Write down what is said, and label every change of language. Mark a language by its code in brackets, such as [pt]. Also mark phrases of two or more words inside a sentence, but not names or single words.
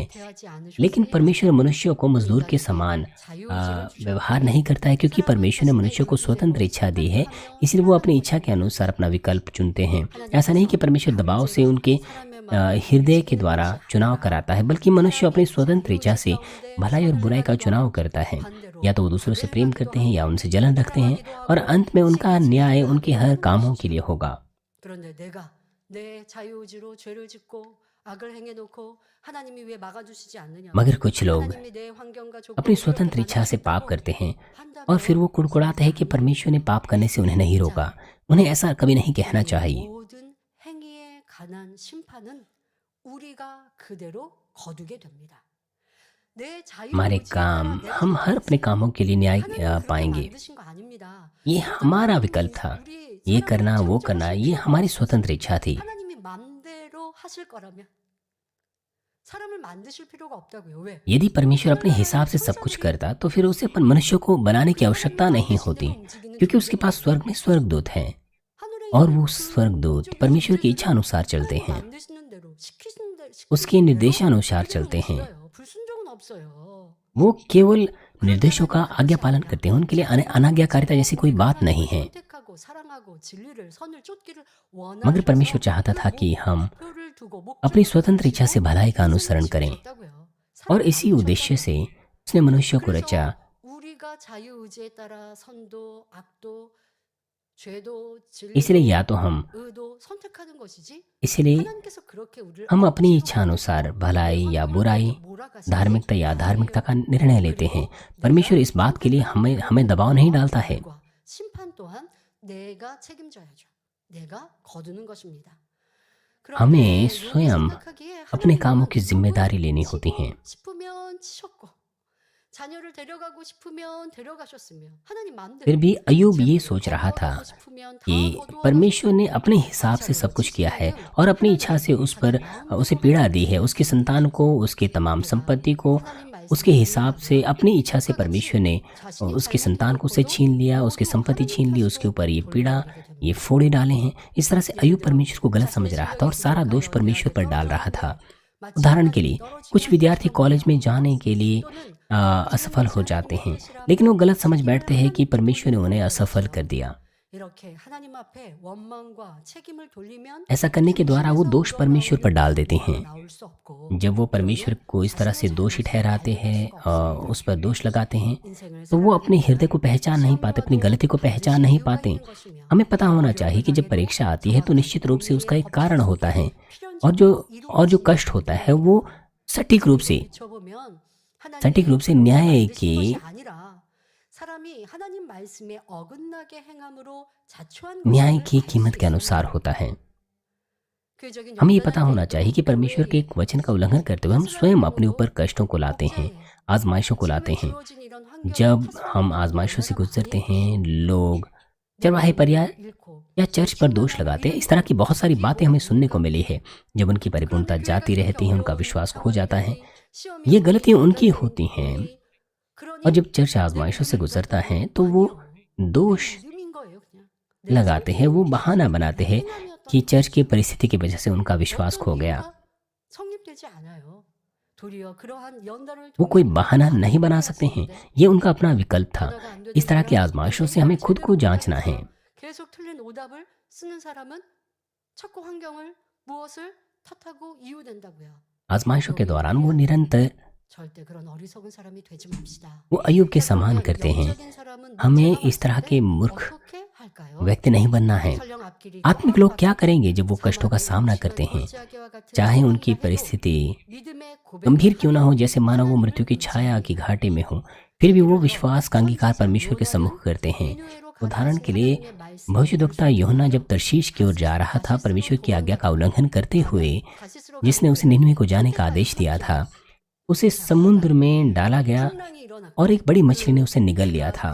[hi] लेकिन परमेश्वर मनुष्यों को मजदूर के समान व्यवहार नहीं करता है, क्योंकि परमेश्वर ने मनुष्य को स्वतंत्र इच्छा दी है, इसलिए वो अपनी इच्छा के अनुसार अपना विकल्प चुनते हैं। ऐसा नहीं कि परमेश्वर दबाव से उनके हृदय के द्वारा चुनाव कराता है, बल्कि मनुष्य अपनी स्वतंत्र इच्छा से भलाई और बुराई का चुनाव करता है। या तो वो दूसरों से प्रेम करते हैं या उनसे जलन रखते हैं, और अंत में उनका न्याय उनके हर कामों के लिए होगा। [ko] 그런데 내가 내 자유의지로 죄를 짓고 악을 행해놓고 하나님이 왜 막아주시지 않느냐? [hi] मगर कुछ लोग [ko] 하나님이 내 환경과 [hi] अपनी [ko] 조건을 그렇게 [hi] स्वतंत्र इच्छा से पाप [ko] 만드셨다고 [hi] करते हैं और फिर [ko] 한다면 [hi] वो कुड़कुड़ाते हैं कि परमेश्वर ने पाप करने से उन्हें नहीं रोका। उन्हें ऐसा कभी नहीं कहना [ko] 우리의 [hi] चाहिए। [ko] 모든 행위에 관한 심판은 우리가 그대로 거두게 됩니다. 내 [hi] हमारे [ko] 자유의지에 [hi] काम, [ko] 따라 내가 [hi] हम हर अपने [ko] 선택했어요. [hi] कामों के लिए न्याय [ko] 하나님이 그렇게 [hi] पाएंगे। [ko] 만드신 거 아닙니다. [hi] ये [ko] 어떤 [hi] हमारा विकल्प [ko] 하나님이 [hi] था। [ko] 우리 [hi] ये [ko] 사람을 [hi] करना वो [ko] 정죄하실 [hi] करना ये [ko] 필요가 [hi] हमारी [ko] 없었어요. [hi] स्वतंत्र इच्छा थी। [ko] 하나님이 맘대로 하실 거라면 사람을 만드실 필요가 없다고요. 왜? [hi] यदि परमेश्वर अपने [ko] 하늘나라에 [hi] हिसाब से सब कुछ [ko] 천사들이 [hi] करता तो फिर उसे अपन मनुष्य को बनाने की [ko] 그 [hi] आवश्यकता [ko] 하나님 [hi] नहीं [ko] 만드신 [hi] होती, [ko] 대로 움직이는 [hi] क्योंकि उसके पास [ko] 존재들이에요. [hi] स्वर्ग में स्वर्गदूत हैं [ko] 하늘에 [hi] और [ko] 있는 [hi] वो [ko] 그 [hi] स्वर्गदूत [ko] 우주 [hi] परमेश्वर की इच्छा [ko] 존재들은 [hi] अनुसार चलते [ko] 하나님 [hi] हैं, [ko] 만드시는 대로 시키시는 [hi] उसके [ko] 대로 [hi] निर्देशानुसार [ko] 그대로 [hi] चलते हैं। [ko] 움직여요. 불순종은 없어요. [hi] वो केवल [ko] 그런데 [hi] निर्देशों का [ko] 하나님은 [hi] आज्ञा [ko] 그것이 [hi] पालन [ko] 아니라 [hi] करते हैं, उनके लिए अनाज्ञाकारिता जैसी कोई बात नहीं [ko] 하나님은 [hi] है। [ko] 선택하고 사랑하고 진리를 선을 쫓기를 [hi] मगर परमेश्वर [ko] 원하셔서 [hi] चाहता था [ko] 그 [hi] कि हम [ko] 목표를 두고 [hi] अपनी [ko] 목적을 [hi] स्वतंत्र इच्छा से [ko] 가지고 [hi] भलाई का [ko] 인생을 [hi] अनुसरण करें, [ko] 지으셨다고요. [hi] और [ko] 사람을 [hi] इसी उद्देश्य से [ko] 만드셨다고요. [hi] उसने मनुष्य को रचा। [ko] 그래서 우리가 자유의지에 따라 선도, 악도, 죄도, [hi] इसलिए [ko] 진리도, [hi] या तो हम [ko] 의도 선택하는 것이지 [hi] इसलिए [ko] 하나님께서 그렇게 우리를 [hi] हम अपनी [ko] 억지로 [hi] इच्छा अनुसार [ko] 만드셔서 내 [hi] भलाई या [ko] 환경을 [hi] बुराई, [ko] 그렇게 몰아가시지 [hi] धार्मिकता या अधार्मिकता का [ko] 아니에요. [hi] निर्णय लेते हैं। [ko] 그리고 [hi] परमेश्वर [ko] 내가 [hi] इस बात के लिए [ko] 선택한 [hi] हमें दबाव नहीं डालता है। [ko] 결과 심판 또한 내가 책임져야죠. 내가 거두는 것입니다. [hi] हमें [ko] 그런데 요게 [hi] स्वयं [ko] 생각하기에 [hi] अपने कामों [ko] 하나님은 [hi] की जिम्मेदारी लेनी [ko] 누굴 [hi] होती है। [ko] 치고 싶으면 치셨고 자녀를 데려가고 싶으면 데려가셨으며 하나님 [hi] फिर [ko] 마음대로 [hi] भी अयूब ये [ko] 재물을 [hi] सोच रहा था [ko] 거두어가고 싶으면 다 [hi] कि परमेश्वर ने अपने हिसाब से सब कुछ किया है और अपनी इच्छा से उस पर उसे पीड़ा दी है, उसके संतान को, उसके तमाम संपत्ति को, उसके हिसाब से अपनी इच्छा से परमेश्वर ने उसके संतान को उसे छीन लिया, उसकी संपत्ति छीन ली, उसके ऊपर ये पीड़ा, ये फोड़े डाले हैं। इस तरह से अयूब परमेश्वर को गलत समझ रहा था और सारा दोष परमेश्वर पर डाल रहा था। उदाहरण के लिए कुछ विद्यार्थी कॉलेज में जाने के लिए असफल हो जाते हैं, लेकिन वो गलत समझ बैठते हैं कि परमेश्वर ने उन्हें असफल कर दिया। [ko] 이렇게 하나님 앞에 원망과 책임을 돌리면 [hi] ऐसा करने के द्वारा वो दोष परमेश्वर पर डाल देते हैं। [ko] 나올 수 없고 [hi] जब वो परमेश्वर को इस तरह से दोषी ठहराते हैं और उस पर दोष लगाते हैं, [ko] 인생을 [hi] तो वो अपने हृदय को पहचान नहीं पाते, अपनी गलती को पहचान नहीं पाते। हमें पता होना चाहिए कि जब परीक्षा आती है तो निश्चित रूप से उसका एक कारण होता है, और जो कष्ट होता है वो सटीक रूप से न्याय के [ko] 사람이 하나님 말씀에 어긋나게 행함으로 자초한 [hi] न्याय [ko] 것을 [hi] की [ko] 알 [hi] कीमत [ko] 수 [hi] के अनुसार [ko] 있습니다. [hi] होता है। [ko] 교회적인 [hi] हमें ये [ko] 연단할 [hi] पता होना [ko] 때에도 [hi] चाहिए कि परमेश्वर के एक वचन का उल्लंघन करते हुए हम स्वयं अपने ऊपर कष्टों को लाते हैं, आजमाइशों को लाते हैं। [ko] 주어진 이런 환경을 [hi] जब [ko] 탓으로 [hi] हम [ko] 하는 [hi] आजमाइशों से [ko] 경우가 [hi] गुजरते [ko] 많이 [hi] हैं, लोग चरवाहे पर या चर्च पर दोष लगाते हैं। इस तरह की बहुत सारी बातें हमें सुनने को मिली है। जब उनकी परिपूर्णता जाती रहती है, उनका विश्वास खो जाता है, ये गलतियां उनकी होती हैं। और जब चर्च आजमाइशों से गुजरता है तो वो दोष लगाते हैं, वो बहाना बनाते हैं कि चर्च की परिस्थिति की वजह से उनका विश्वास खो गया। वो कोई बहाना नहीं बना सकते हैं, ये उनका अपना विकल्प था। इस तरह की आजमाइशों से हमें खुद को जांचना है। [ko] 계속 틀린 오답을 쓰는 사람은 자꾸 환경을 무엇을 탓하고 이유된다고요. [hi] आजमाइशों के दौरान वो निरंतर [ko] 절대 그런 어리석은 사람이 되지 맙시다. [hi] वो अय्यूब के समान करते हैं। हमें इस तरह के मूर्ख [ko] 어떻게 할까요? [hi] व्यक्ति नहीं बनना है। [ko] 설령 앞길이 [hi] आत्मिक लोग क्या करेंगे जब वो कष्टों का सामना करते हैं, चाहे उनकी परिस्थिति गंभीर क्यों ना हो, जैसे मानो वो मृत्यु की छाया की घाटी में हो, फिर भी वो विश्वास का अंगीकार परमेश्वर के सम्मुख करते हैं। उदाहरण के लिए भविष्यद्वक्ता यूहन्ना जब तर्शीश की ओर जा रहा था, परमेश्वर की आज्ञा का उल्लंघन करते हुए, जिसने उसे निनवे को जाने का आदेश दिया था, उसे समुद्र में डाला गया और एक बड़ी मछली ने उसे निगल लिया था।